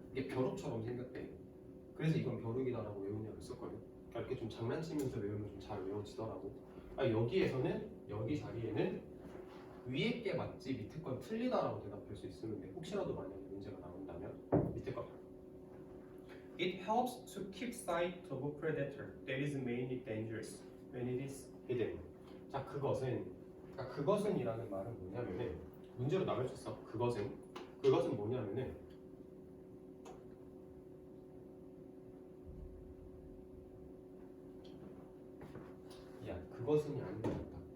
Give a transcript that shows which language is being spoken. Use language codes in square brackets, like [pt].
[ko] 이게 벼룩처럼 생겼대. 그래서 이건 벼룩이다라고 외우는 애가 있었거든. 그러니까 이렇게 좀 장난치면서 외우면 좀 잘 외워지더라고. 여기에서는 여기 자리에는 위에 게 맞지 밑에 건 틀리다라고 대답할 수 있으면 돼. 혹시라도 만약에 문제가 나온다면 밑에 거. [en] It helps to keep sight of a predator that is mainly dangerous when it is hidden. [ko] 자, 그것은이라는 말은 뭐냐면은 문제로 나올 수 있어. 그것은 뭐냐면은 그것은이 아닌 것 같다.